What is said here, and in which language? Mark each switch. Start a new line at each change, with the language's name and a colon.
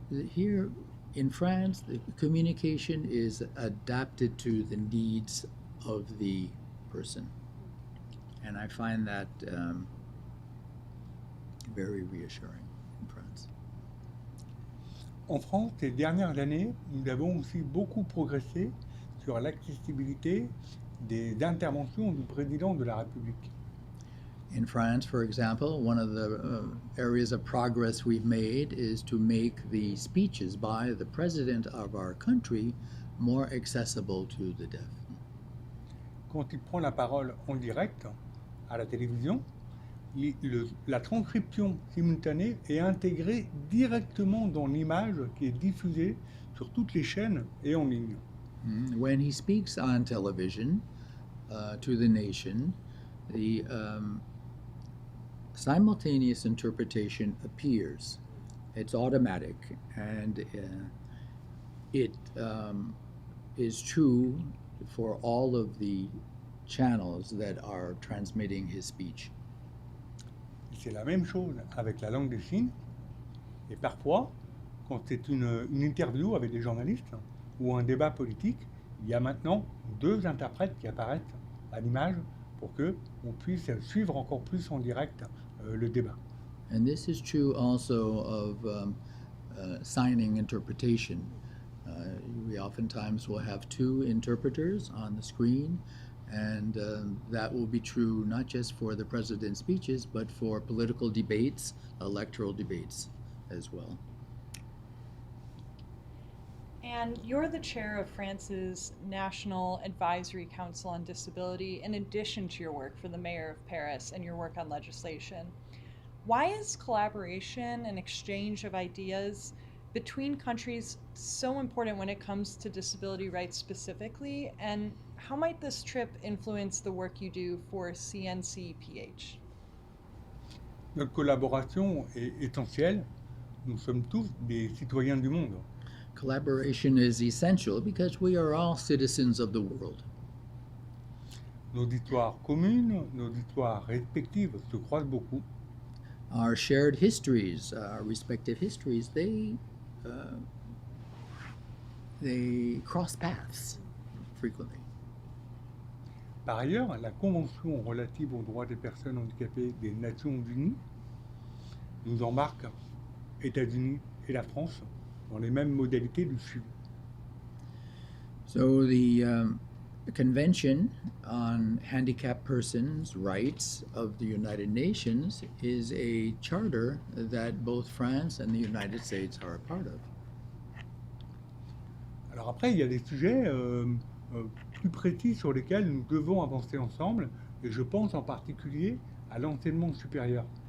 English: Here in France, the communication is adapted to the needs of the person. And I find that very reassuring in France.
French: En France, ces dernières années, nous avons aussi beaucoup progressé sur l'accessibilité des interventions du président de la République.
English: In France, for example, one of the areas of progress we've made is to make the speeches by the president of our country more accessible to the deaf.
French: Quand il prend la parole en direct à la télévision, la transcription simultanée est intégrée directement dans l'image qui est diffusée sur toutes les chaînes et en ligne.
English: When he speaks on television to the nation, the simultaneous interpretation appears. It's automatic, and it is true for all of the channels that are transmitting his speech.
French: C'est la même chose avec la langue des signes. Et parfois, quand c'est une interview avec des journalistes ou un débat politique, il y a maintenant 2 interprètes qui apparaissent à l'image pour qu'on puisse suivre encore plus en direct le débat.
English: And this is true also of signing interpretation. We oftentimes will have 2 interpreters on the screen, and that will be true not just for the president's speeches, but for political debates, electoral debates as well. And you're the chair of France's National Advisory Council on Disability, in addition to your work for the mayor of Paris and your work on legislation. Why is collaboration and exchange of ideas between countries so important when it comes to disability rights specifically, and how might this trip influence the work you do for CNCPH?
French: Notre collaboration est essentielle. Nous sommes tous des citoyens du monde.
English: Collaboration is essential because we are all citizens of the world.
French: Nos histoires communes, nos histoires respectives se croisent beaucoup.
English: Our shared histories, our respective histories, they cross paths frequently.
French: Par ailleurs, la Convention relative aux droits des personnes handicapées des Nations Unies nous embarque, États-Unis et la France, dans les mêmes modalités du suivi.
English: So the Convention on Handicapped Persons' Rights of the United Nations is a charter that both France and the United States are a part of.
French: Alors après, il y a des sujets plus précis sur lesquels nous devons avancer ensemble, et je pense en particulier à l'enseignement supérieur.